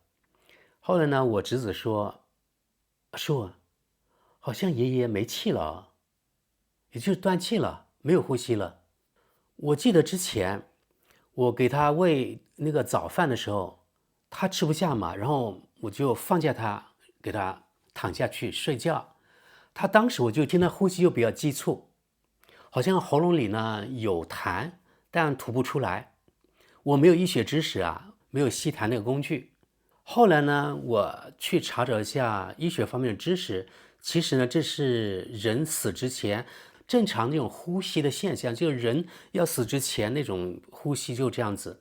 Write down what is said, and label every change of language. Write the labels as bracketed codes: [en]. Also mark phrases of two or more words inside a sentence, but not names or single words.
[zh] 後來呢，我侄子說好像爺爺沒氣了，也就是斷氣了，沒有呼吸了。我記得之前我給他餵那個早飯的時候，他吃不下嘛，然後我就放下他，給他躺下去睡覺。他當時我就聽他呼吸又比較急促，好像喉嚨裡呢有痰，但吐不出來。我沒有醫學知識啊，沒有吸痰那個工具。後來呢，我去查找一下醫學方面的知識，其實呢，這是人死之前正常那種呼吸的現象，就是人要死之前那種呼吸就這樣子。